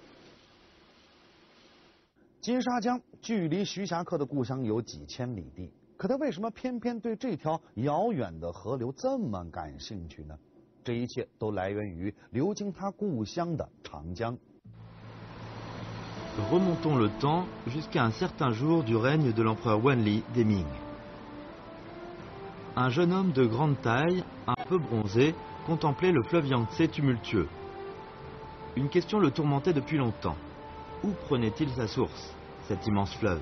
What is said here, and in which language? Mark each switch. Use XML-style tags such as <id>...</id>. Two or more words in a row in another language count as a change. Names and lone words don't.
<zh>金沙江距离徐霞客的故乡有几千里地， 可他为什么偏偏对这条遥远的河流这么感兴趣呢？这一切都来源于流经他故乡的长江。</zh> <fr>Remontons le temps jusqu'à un certain jour du règne de l'empereur Wanli des Ming. Un jeune homme de grande taille, un peu bronzé, contemplait le fleuve Yangtze tumultueux. Une question le tourmentait depuis longtemps. Où prenait-il sa source, cet immense fleuve?</fr>